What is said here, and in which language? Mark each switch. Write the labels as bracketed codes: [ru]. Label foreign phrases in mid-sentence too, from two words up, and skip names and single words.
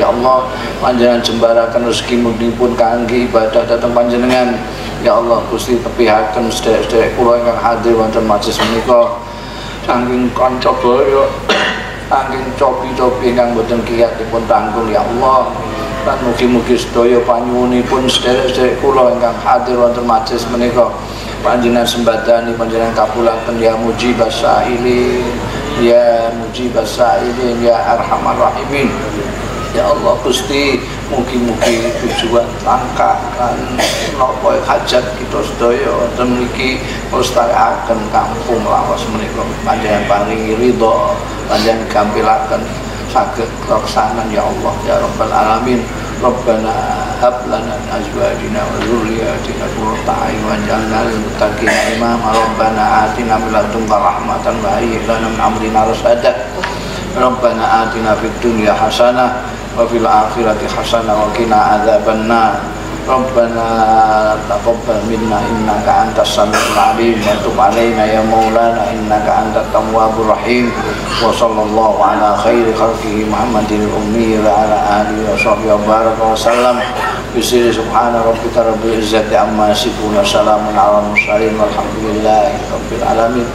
[jv] Allah panjenengan jembaraken rezeki mudipun kangge ibadah dhateng panjenengan [ar] يا الله [jv] Gusti tepihaken sederek-sederek kula ingkang hadir wonten majelis menika saking kanca baya saking cobi-cobi ingkang boten kiyatipun tanggung [ar] يا الله [jv] lan mugi-mugi sedaya panyuwunipun sederek-sederek kula ingkang hadir wonten majelis menika panjenengan sembadani panjenengan kabulaken [ar] يا مجيب السائلين يا مجيب السائلين يا أرحم الراحمين يا الله [jv] Gusti mugi-mugi tujuan langkakan napa hajat kita sedaya wonten mriki nglestarekaken kampung lawas menika panjenengan paringi ridho panjenengan gampilaken saged laksanan [ar] يا الله يا رب العالمين. ربنا هب لنا من أزواجنا وذريتنا قرة أعين واجعلنا للمتقين إماما. ربنا آتنا من لدنك رحمة وهيئ لنا من أمرنا رشدا. ربنا آتنا في الدنيا حسنة وفي الآخرة حسنة وقنا عذاب النار. ربنا تقبل منا إنك أنت السميع العليم وتب علينا يا مولانا إنك أنت التواب الرحيم. وصلى الله على خير خلقه محمد الأمي وعلى آله وصحبه وبارك وسلم. بسم الله سبحان ربك رب العزة عما يصفون وسلام على المرسلين والحمد لله رب العالمين.